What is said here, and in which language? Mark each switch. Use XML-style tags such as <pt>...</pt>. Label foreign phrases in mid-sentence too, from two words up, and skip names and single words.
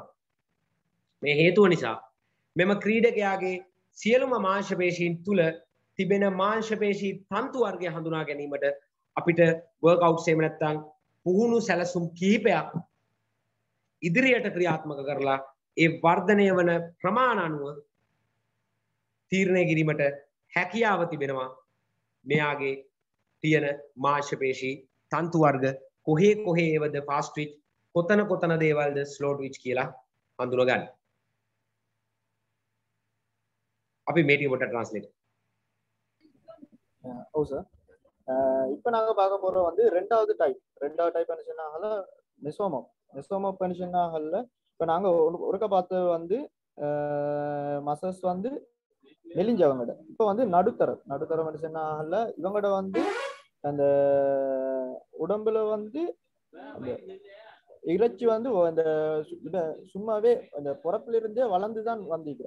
<si>මේ හේතුව නිසා මෙම ක්‍රීඩකයාගේ සියලුම මාංශපේශීන් තුල තිබෙන මාංශපේශී තන්තු වර්ගය හඳුනා ගැනීමට අපිට වර්ක්අවුට්ස් එහෙම නැත්නම් පුහුණු සැලසුම් කිහිපයක් ඉදිරියට ක්‍රියාත්මක කරලා ඒ වර්ධනය වන ප්‍රමාණ අනුව තීරණය කිරීමට හැකියාව තිබෙනවා. මෙයාගේ තියෙන මාංශපේශී තන්තු වර්ග කොහේ කොහේ ඒවද</si> <en>fast twitch</en> <si>කොතන දේවල්ද</si> <en>slow twitch</en> <si>කියලා හඳුනා ගන්න. අපි මේ ටික පොඩ්ඩක් ට්‍රාන්ස්ලේට්.</si> <ta>ஓ சார் இப்போ நாங்கள் பார்க்க போகிறோம் வந்து ரெண்டாவது டைப் என்ன சொன்னாங்கல்ல மெசோமோப் என்ன சொன்னாங்கல்ல இப்போ நாங்கள் ஒருக்க பார்த்தது வந்து மசஸ் வந்து மெலிஞ்சவங்கட இப்போ வந்து நடுத்தரம் என்ன சொன்னாங்கல்ல இவங்கட வந்து அந்த உடம்புல வந்து அந்த இறைச்சி வந்து அந்த சும்மாவே அந்த பிறப்பிலிருந்தே வளர்ந்து தான் வந்திருக்கிறோம்.</ta>